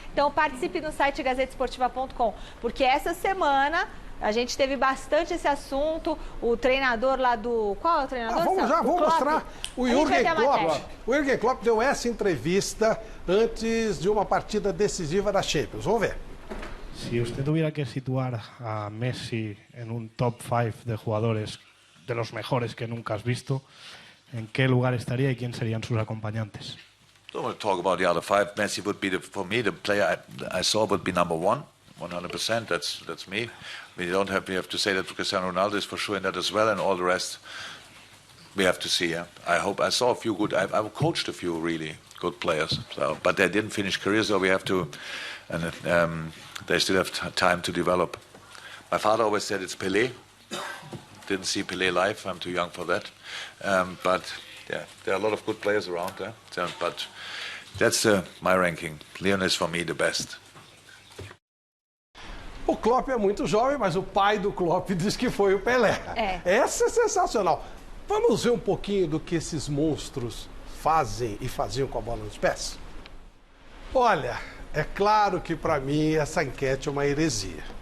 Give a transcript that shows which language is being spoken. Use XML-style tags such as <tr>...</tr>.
<pt>Então participe no site gazetesportiva.com, porque essa semana a gente teve bastante esse assunto. O treinador lá do... Qual é o treinador? Vamos mostrar. O Jürgen Klopp deu essa entrevista antes de uma partida decisiva da Champions. Vamos ver.</pt> <es>Si usted tuviera que situar a Messi en un top 5 de jugadores de los mejores que nunca has visto, ¿en qué lugar estaría y quién serían sus acompañantes?</es> <en>Don't want to talk about the other 5. Messi would be, for me, the player I saw would be number 1, 100%. That's me. We have to say that Cristiano Ronaldo is for sure in that as well, and all the rest we have to see. Yeah? I saw a few good. I've coached a few really good players, but they didn't finish careers, so we have to. And they still have time to develop. My father always said it's Pelé. Didn't see Pelé live. I'm too young for that. But yeah, there are a lot of good players around there. But that's my ranking. Lionel is for me the best.</en> <pt>O Klopp é muito jovem, mas o pai do Klopp diz que foi o Pelé. Essa é sensacional. Vamos ver um pouquinho do que esses monstros fazem e faziam com a bola nos pés? Olha, é claro que para mim essa enquete é uma heresia.</pt>